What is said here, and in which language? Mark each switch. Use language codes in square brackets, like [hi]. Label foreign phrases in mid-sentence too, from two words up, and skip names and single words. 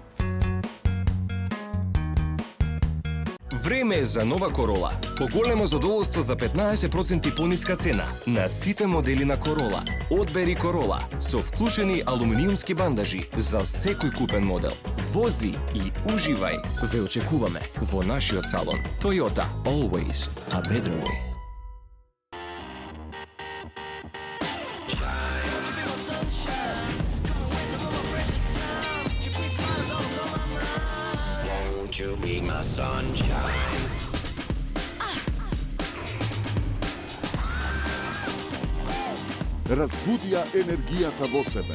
[mk] Време е за нова Корола. Поголемо задоволство за 15% пониска цена на сите модели на Корола. Одбери Корола со вклучени алуминиумски бандажи за секој купен модел. Вози и уживај. Ве очекуваме во нашиот салон. [en] Toyota, always a better way. You be my sunshine. [mk] Разбудија енергијата во себе.